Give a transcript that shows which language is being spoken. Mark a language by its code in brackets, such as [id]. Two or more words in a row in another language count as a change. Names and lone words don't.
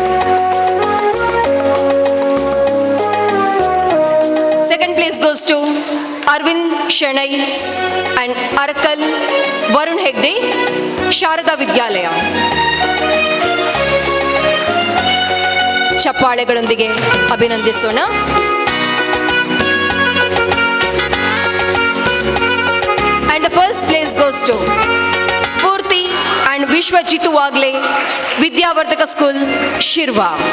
[en] Second place goes to Arvind Shenai and Arakal Varun Hegde, Sharada Vidyalaya. [kn] ಚಪ್ಪಾಳೆಗಳೊಂದಿಗೆ ಅಭಿನಂದಿಸೋಣ. [en] And the first place goes to Spurti and Vishwajitu Wagle, Vidyavardhaka School, Shirva.